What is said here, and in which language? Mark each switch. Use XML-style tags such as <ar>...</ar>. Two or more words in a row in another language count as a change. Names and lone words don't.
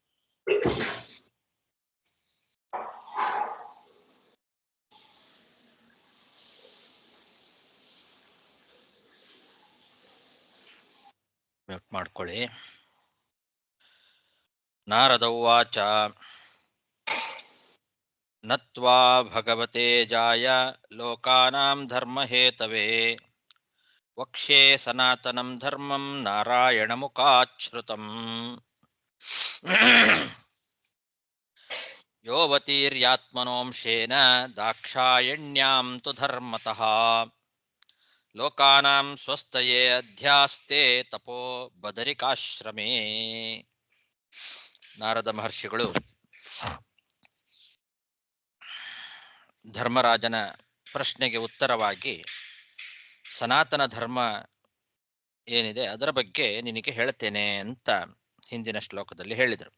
<kn>ಮ್ಯೂಟ್ ಮಾಡ್ಕೊಳ್ಳಿ.</kn> <sa>ನಾರದ ಉವಾಚ ನತ್ವಾ ಭಗವತೆ ಜಾಯ ಲೋಕಾನಾಂ ಧರ್ಮಹೇತವೇ ವಕ್ಷ್ಯೇ ಸನಾತನಂ ಧರ್ಮಂ ನಾರಾಯಣಮುಖಾಚ್ಛ್ರುತಂ ಯೋವತೀರ್ಯಾತ್ಮನೋಂಶೇನ ದಾಕ್ಷಾಯಣ್ಯಾಂ ತು ಧರ್ಮತಃ ಲೋಕಾನಾಂ ಸ್ವಸ್ತಯೇ ಅಧ್ಯಾಸ್ತೆ ತಪೋ ಬದರಿಕಾಶ್ರಮೇ.</sa> <kn>ನಾರದ ಮಹರ್ಷಿಗಳು ಧರ್ಮರಾಜನ ಪ್ರಶ್ನೆಗೆ ಉತ್ತರವಾಗಿ ಸನಾತನ ಧರ್ಮ ಏನಿದೆ ಅದರ ಬಗ್ಗೆ ನಿನಗೆ ಹೇಳ್ತೇನೆ ಅಂತ ಹಿಂದಿನ ಶ್ಲೋಕದಲ್ಲಿ ಹೇಳಿದರು.</kn>